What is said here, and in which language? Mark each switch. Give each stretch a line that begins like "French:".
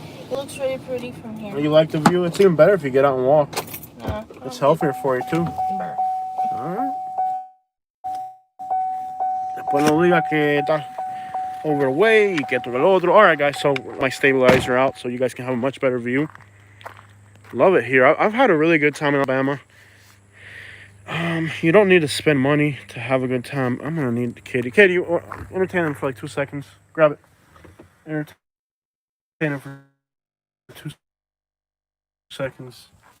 English: It looks really pretty from here. You like the view? It's even better if you get out and walk. No. It's healthier for you too. Burr. Alright.
Spanish: Después no diga que está
English: over the way
Spanish: y que esto que lo otro.
English: Alright guys, so my stabilizer out so you guys can have a much better view. Love it here. I've had a really good time in Alabama. You don't need to spend money to have a good time. I'm gonna need Katie. Katie, you entertain them for like 2 seconds. Grab it. Entertain them for 2 seconds.